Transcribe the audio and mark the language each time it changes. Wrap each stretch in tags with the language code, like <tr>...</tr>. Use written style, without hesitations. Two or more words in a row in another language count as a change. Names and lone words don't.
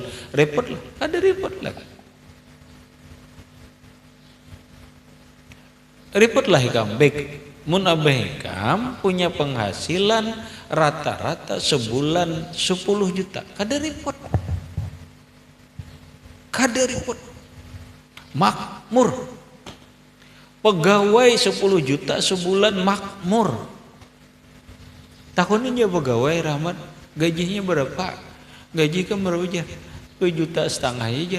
<bjn>Repot lah. Ada repot lah. Repot lah ikam. Baik. Mun abah ikam punya penghasilan rata-rata sebulan 10 juta. Kada repot. Kada repot. Makmur. Pegawai 10 juta sebulan makmur. Tahun ini pegawai, Rahmat, gajinya berapa? Gaji kan berapa jar? 2,5 juta jar.</bjn>